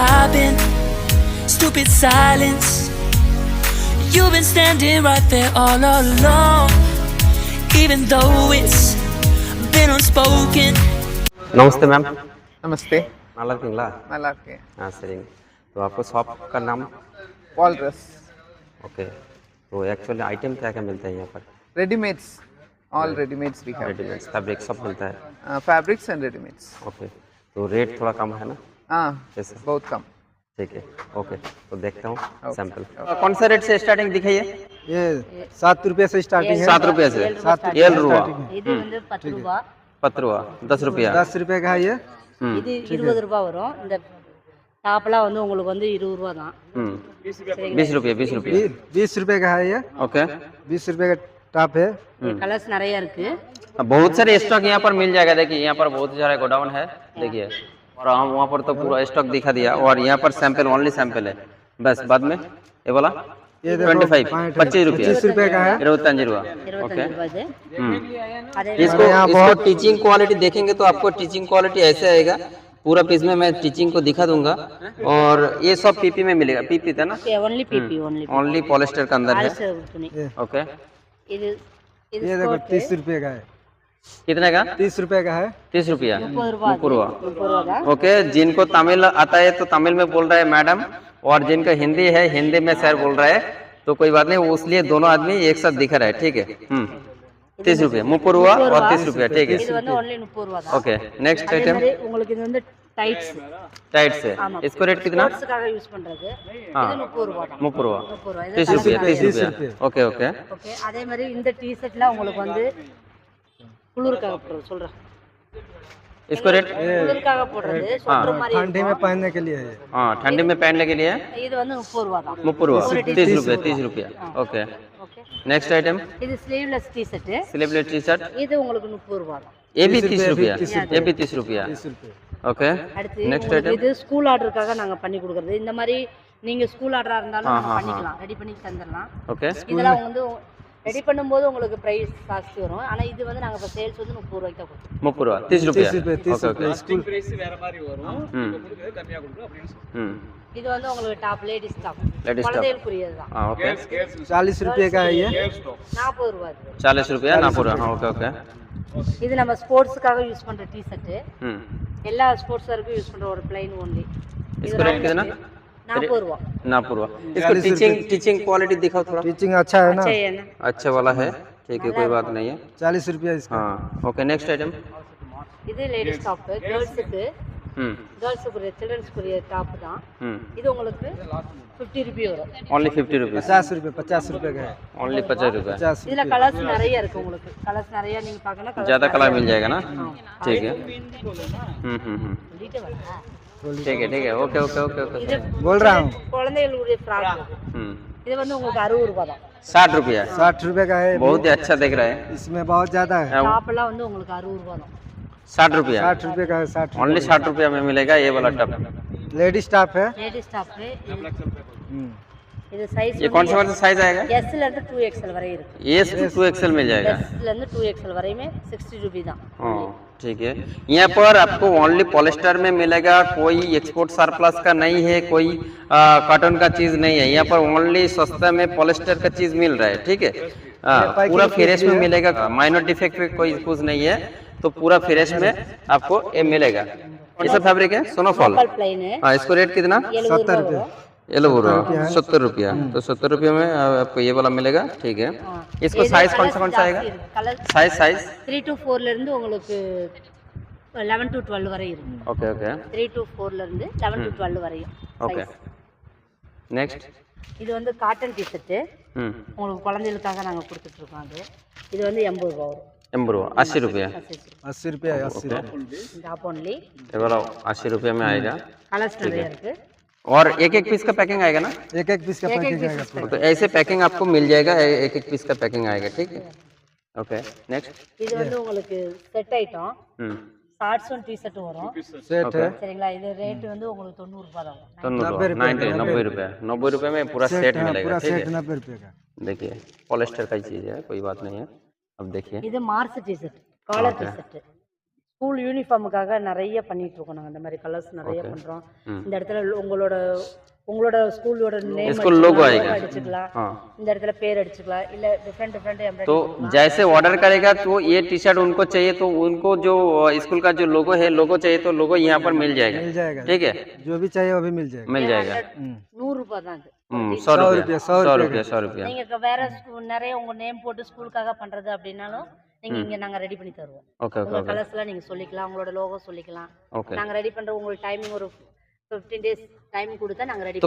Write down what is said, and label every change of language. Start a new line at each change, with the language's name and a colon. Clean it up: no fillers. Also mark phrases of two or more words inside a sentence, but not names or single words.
English: been stupid silence. You've been standing right there all along, even though it's been unspoken.
Hindi: नमस्ते मैम। नमस्ते।
Tamil: நல்லா இருக்கீங்களா? நல்லா இருக்கேன்।
Hindi: சரிங்க। तो आपको शॉप का नाम? पॉल ड्रेस। ओके। तो एक्चुअली आइटम क्या क्या मिलता है यहाँ पर?
English: readymades, all readymades
Hindi: भी है। रेडीमेड्स, फैब्रिक सब मिलता है?
English: fabrics and readymades.
Hindi: ओके। तो रेट थोड़ा कम है ना? हाँ, कैसे? बहुत कम। ठीक है, ओके। तो देखता हूँ सैंपल। कौन सा रेट से स्टार्टिंग दिखाइए? ये 7 रुपये से स्टार्टिंग है। 7 रुपये से? 7 रुपये।
Tamil: 10 ரூபா
Hindi: 10 रुपया 10 रुपया 10 रुपये का है ये।
Tamil: இது 20 ரூபா வரும். இந்த டாப்லாம் வந்து உங்களுக்கு வந்து 20 ரூபா தான்.
Hindi: 20 रुपये 20 रुपये का है ये। ओके। 20 रुपये का टॉप है।
Tamil: கலர்ஸ் நிறைய இருக்கு.
Hindi: बहुत सारे स्टॉक यहाँ पर मिल जाएगा। देखिए यहाँ पर बहुत सारा गोडाउन है, देखिए। और हम वहाँ पर तो पूरा स्टॉक दिखा दिया, और यहाँ पर सैंपल ओनली सैंपल है बस। बाद में ये वाला 25 25 रुपया 25 रुपये का है। 25 रुपया।
Tamil: 25 ரூபா இது. அதே
Hindi: इसको टीचिंग क्वालिटी देखेंगे तो आपको टीचिंग क्वालिटी ऐसे आएगा। पूरा पीस में मैं टीचिंग को दिखा दूंगा। और ये सब पीपी में मिलेगा। पीपी था ना?
English: only PP only. only polyester
Hindi: का अंदर है।
Tamil: துணி.
Hindi: ओके।
Tamil: இது இது
Hindi: ये देखो 30 रुपये का है। कितने का? 30 रुपये का है। 30 रुपया
Tamil: 30 ரூபா.
Hindi: 30 रुपया।
Tamil: 30 ரூபா தான்.
Hindi: ओके। जिनको तमिल आता है तो तमिल में बोल रहा है मैडम, और जिनका हिंदी है हिंदी में सर बोल रहा है, तो कोई बात नहीं, उसलिए दोनों आदमी एक साथ दिखा रहा है। ठीक है। 30 रुपया 30 रुपया और 30 रुपया। ठीक है।
Tamil: இது வந்து only 30 ரூபா தான்.
English: OK. Next
Tamil: அதே
Hindi: आइटम
Tamil: மாதிரி உங்களுக்கு இது வந்து டைட்ஸ்.
Hindi: टाइट से। इसको रेट कितना?
Tamil: ஸ்போர்ட்ஸ்க்காக யூஸ் பண்றது. இது 30 ரூபா தான்.
Hindi: 30 रुपया
Tamil: 30 ரூபா.
Hindi: 30 रुपया 30 रुपया।
English: OK OK.
Tamil: ஓகே. அதே மாதிரி இந்த டி-ஷர்ட்லாம் உங்களுக்கு வந்து குளிருக்காக போடுறது சொல்றேன்.
Hindi: इसको रेट?
Tamil: குளிருக்காக போடுறது சொட்டர் மாதிரி
Hindi: ठंडी में पहनने के लिए है। हाँ, ठंडी में पहनने के लिए
Tamil: இது வந்து 30 ரூபா தான்.
Hindi: 30 रुपया 30 रुपया 30 रुपया। ओके।
Tamil: ஓகே.
English: next item
Tamil: இது ஸ்லீவ்லெஸ் டி-ஷர்ட்.
English: sleeveless T-shirt.
Tamil: இது உங்களுக்கு 30 ரூபா தான்.
Hindi: ये भी 30 रुपया ये भी 30 रुपया। 30 रुपये। ओके।
Tamil: அடுத்து
Hindi: नेक्स्ट
Tamil: உங்களுக்கு
Hindi: आइटम
Tamil: இது ஸ்கூல் ஆர்டருக்காக நாங்க பண்ணி கொடுக்குறது. இந்த மாதிரி நீங்க ஸ்கூல் ஆர்டரா இருந்தாலும் நம்ம பண்ணிக்கலாம், ரெடி பண்ணி தந்துடலாம்.
Hindi: ओके।
Tamil: இதெல்லாம் வந்து ரெடி பண்ணும்போது உங்களுக்கு பிரைஸ் காஸ்ட் வரும். ஆனா இது வந்து நாங்க இப்ப சேல்ஸ் வந்து 30 ரூபாய்க்கு தான் கொடுப்போம்.
Hindi: 30 रुपया 30 रुपया। 30 रुपये स्कूल।
Tamil: இது வந்து உங்களுக்கு டாப் லேடிஸ் டாப்
English: Ladies top.
Tamil: குழந்தைகளுக்குரியது தான்.
Hindi: हाँ ओके। 40 रुपये का है ये।
Tamil: 40 ரூபாய் இது.
Hindi: 40 रुपया ना पूरा। हाँ
English: OK OK.
Tamil: இது நம்ம ஸ்போர்ட்ஸ்க்காக யூஸ் பண்ற டி-ஷர்ட்.
Hindi: हम्म।
Tamil: எல்லா ஸ்போர்ட்ஸ் வரைக்கும் யூஸ் பண்ற ஒரு
English: plain only.
Hindi: इसको रेट कितना?
Tamil: 40 ரூபா.
Hindi: ना पूरा। इसको टीचिंग क्वालिटी दिखाओ थोड़ा। टीचिंग अच्छा है ना।
Tamil: சரி என்ன?
Hindi: अच्छा वाला है। ठीक है, कोई बात नहीं है। 40 रुपये इसका। हाँ ओके।
English: next item.
Tamil: இது லேடிஸ் டாப். கேர்ள்ஸ்க்கு
Hindi: हम्म
Tamil: கேர்ள்ஸ்க்கு சில்ட்ரன்ஸ்க்குரிய டாப் தான். இது உங்களுக்கு 50 ரூபாய் வரும்.
Hindi: ओनली 50 रुपया 50 रुपये का है। ओनली 50 रुपया। 50।
Tamil: இதுல கலர்ஸ் நிறைய இருக்கு. உங்களுக்கு கலர்ஸ் நிறைய நீங்க பார்க்கணும்.
Hindi: ज़्यादा कलर मिल जाएगा ना? ठीक है। ठीक है
English: OK OK OK OK.
Tamil: இது
Hindi: बोल रहा हूँ।
Tamil: குழந்தைகளுடைய ஃப்ராக். இது வந்து உங்களுக்கு 60 ரூபாய் தான்.
Hindi: 60 रुपया 60 रुपये का है। बहुत ही अच्छा दिख रहा है। इसमें बहुत ज़्यादा है।
Tamil: டாப் எல்லாம் வந்து உங்களுக்கு 60 ரூபாய் தான்.
Hindi: 60 रुपया 60 रुपये का है। 60 ओनली 60 रुपया में मिलेगा ये वाला टप। लेडीज स्टाफ है।
Tamil: லேடிஸ் டாப். இது சைஸ்
Hindi: ये कौन सा साइज आएगा?
Tamil: S ல இருந்து 2XL வரை இருக்கு.
Hindi: ये 2XL मिल जाएगा।
Tamil: S ல இருந்து 2XL வரையுமே 60 ரூபாய் தான்.
Hindi: हाँ ठीक है। यहाँ पर आपको
English: only polyester
Hindi: में मिलेगा, कोई
English: export surplus
Hindi: का नहीं है, कोई कॉटन का चीज नहीं है। यहाँ पर ओनली सस्ता में पॉलिस्टर का चीज मिल रहा है। ठीक है। पूरा फ्रेश में मिलेगा,
English: minor defect
Hindi: कोई कुछ नहीं है, तो पूरा फ्रेश में आपको ये मिलेगा। ये सब फैब्रिक है सोनोफॉल। plain है. हाँ इसको रेट कितना? 70 रुपए. 70 रुपया। तो 70 रुपये में आपको ये वाला मिलेगा। ठीक है। इसको साइज कौन सा आएगा? साइज
Tamil: 3 to 4 ல இருந்து உங்களுக்கு 11 to 12 வரை இருக்கு.
English: OK OK.
Tamil: 3 to 4 ல இருந்து 11 to 12 வரையும்.
English: OK. Next.
Tamil: இது வந்து காட்டன் டி-ஷர்ட். உங்களுக்கு குழந்தைகளுக்காக நாங்க கொடுத்துட்டு இருக்கோம். அது இது வந்து 80 ரூபாய் வரும்.
Hindi: 80 रुपया 80 रुपया 80 रुपये 80
Tamil: டாப் only.
Hindi: ये वाला 80 रुपये में आएगा।
Tamil: கலர்ஸ் நிறைய இருக்கு.
Hindi: और एक एक पीस का पैकिंग आएगा ना? एक पीस का पैकिंग आएगा। तो ऐसे पैकिंग आपको मिल जाएगा, एक एक पीस का पैकिंग आएगा। ठीक है।
English: OK. Next.
Tamil: இது வந்து உங்களுக்கு செட் ஐட்டம். ஷார்ட்ஸ் அண்ட் டி-ஷர்ட் வரும்.
Hindi: सेट है।
Tamil: சரிங்களா? இது ரேட் வந்து உங்களுக்கு 90 ரூபாய் தான்.
Hindi: 90 रुपये 90 रुपये में पूरा सेट मिलेगा। पूरा ठीक सेट है। 90 रुपये का। देखिए पॉलिस्टर का चीज़ है, कोई बात नहीं है। अब देखिए
Tamil: இது மார்ஸ் டி-ஷர்ட், காலர் டி-ஷர்ட். ஸ்கூல் யூனிஃபார்முக்காக நிறைய பண்ணிட்டு இருக்கோம் நாங்கள். அந்த மாதிரி கலர்ஸ் நிறைய பண்ணுறோம். இந்த இடத்துல உங்களோட ஸ்கூலோட நேம்
English: school logo
Hindi: आएगा
Tamil: அடிச்சுக்கலாம், இந்த இடத்துல பேர் அடிச்சுக்கலாம், இல்ல டிஃபரெண்ட் எம்ப்ராய்டரி.
Hindi: तो जैसे ऑर्डर करेगा तो ये टी शर्ट उनको चाहिए तो उनको जो स्कूल का जो लोगो है लोगो चाहिए तो लोगो यहाँ पर मिल जाएगा ठीक है, जो भी चाहिए वो भी मिल जाएगा।
Tamil: 100 ரூபாய் தான் அது.
Hindi: 100 रुपया
Tamil: நீங்க வேற நிறைய உங்க நேம் போட்டு ஸ்கூலுக்காக பண்றது அப்படின்னாலும் நீங்க இங்க நாங்க ரெடி பண்ணி தருவோம். உங்க கலர்ஸ்லாம் நீங்க சொல்லிக்கலாம், உங்களோட லோகோ சொல்லிக்கலாம். நாங்க ரெடி பண்ற உங்களுக்கு டைமிங் ஒரு 15 days टाइम கொடுத்தா நாங்க ரெடி